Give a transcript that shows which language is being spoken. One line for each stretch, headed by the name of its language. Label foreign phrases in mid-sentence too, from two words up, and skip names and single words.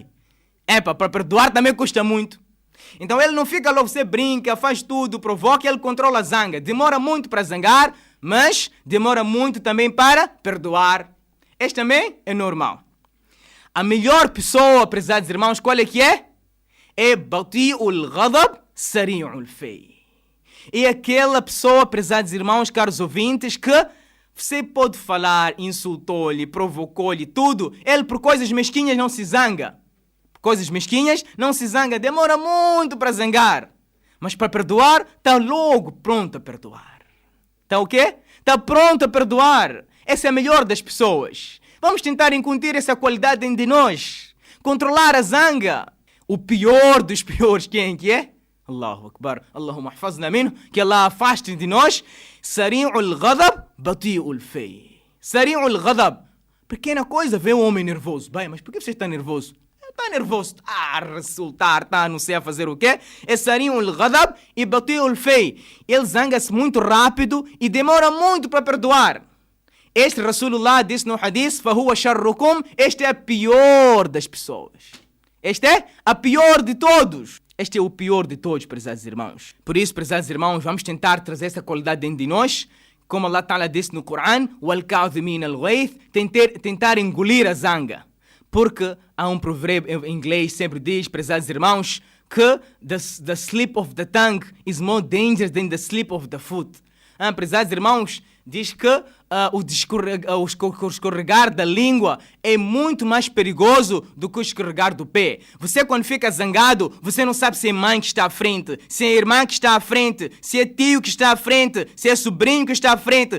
Portuguese: Para perdoar também custa muito. Então ele não fica logo, você brinca, faz tudo, provoca, ele controla a zanga. Demora muito para zangar, mas demora muito também para perdoar. Este também é normal. A melhor pessoa, prezados irmãos, qual é que é?
Arabic: É بطيء الغضب، سريع الفيء.
Portuguese: É aquela pessoa, prezados irmãos, caros ouvintes, que você pode falar, insultou-lhe, provocou-lhe, tudo. Ele por coisas mesquinhas não se zanga. Por coisas mesquinhas não se zanga. Demora muito para zangar. Mas para perdoar, está logo pronto a perdoar. Está o quê? Está pronto a perdoar. Essa é a melhor das pessoas. Vamos tentar incutir essa qualidade em de nós. Controlar a zanga. O pior dos piores, quem que é?
Arabic: الله أكبر. اللهم احفظنا منه.
Portuguese: Que Allah afaste de nós.
Arabic: سريع الغضب، بطيء الفيء. سريع الغضب.
Portuguese: Pequena coisa, vê um homem nervoso. Bem, mas por que você está nervoso? Está nervoso. Está a resultar, está a não sei a fazer o quê?
Arabic: É سريع الغضب e بطيء الفيء.
Portuguese: Ele zanga-se muito rápido e demora muito para perdoar. Este Rasulullah disse no hadith,
Arabic: فهو شركم,
Portuguese: este é a pior das pessoas. Este é a pior de todos. Este é o pior de todos, prezados irmãos. Por isso, prezados irmãos, vamos tentar trazer essa qualidade dentro de nós. Como
Arabic: الله تعالى
Portuguese: disse no Coran,
Arabic: والكاظمين الغيظ,
Portuguese: tentar engolir a zanga. Porque há um provérbio em inglês sempre diz, prezados irmãos, que
English: the slip of the tongue is more dangerous than the slip of the foot.
Portuguese: Prezados irmãos, diz que o escorregar da língua é muito mais perigoso do que o escorregar do pé. Você quando fica zangado, você não sabe se é mãe que está à frente, se é irmã que está à frente, se é tio que está à frente, se é sobrinho que está à frente.